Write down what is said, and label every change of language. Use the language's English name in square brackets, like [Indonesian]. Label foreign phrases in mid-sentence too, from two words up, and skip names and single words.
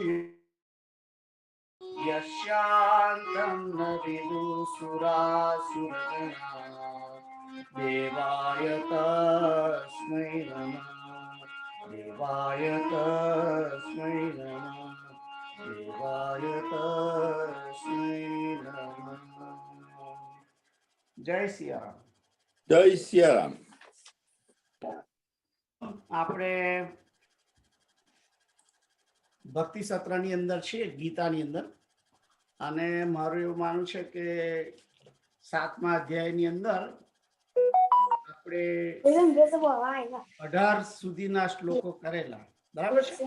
[Sanskrit] यस्यान्तं न विदुसुरासुरगणाः देवाय तस्मै नमः देवाय तस्मै नमः देवाय तस्मै नमः जय सियाराम [Gujarati] જય સિયારામ. આપણે ભક્તિ સત્રની અંદર છીએ, ગીતાની અંદર, અને મારું એવું માનવું છે કે 7મા અધ્યાયની અંદર આપણે 18 સુધીના શ્લોકો કરેલા, બરાબર છે?